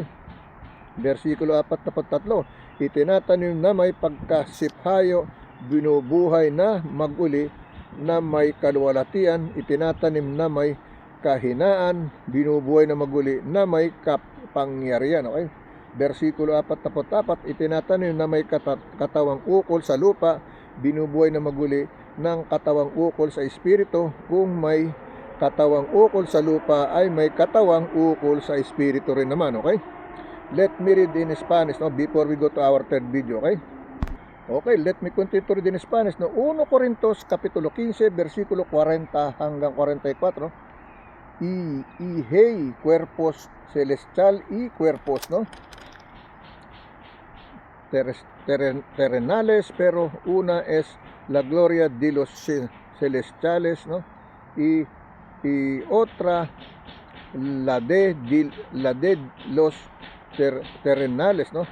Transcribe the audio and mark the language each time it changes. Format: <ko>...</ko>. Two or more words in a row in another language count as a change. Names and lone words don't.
<tl>Versikulo 43, itinatanim na may pagkasiphayo, binubuhay na maguli na may kaluwalhatian, itinatanim na may kahinaan, binubuhay na maguli na may kapangyarihan, okay? Versikulo 44, itinatanim na may katawang ukol sa lupa, binubuhay na maguli ng katawang ukol sa espiritu. Kung may katawang ukol sa lupa ay may katawang ukol sa espiritu rin naman, okay?</tl> <en>Let me read in Spanish, no, before we go to our third video, okay? Okay, let me continue to read in Spanish, no?</en> <tl>1 Corintios kapitulo 15, versikulo 40 hanggang 44, no?</tl> <es>Y hey, cuerpos celestial y cuerpos, no, terrenales, pero una es la gloria de los celestiales, no, y otra la de los terrenales, no.</es>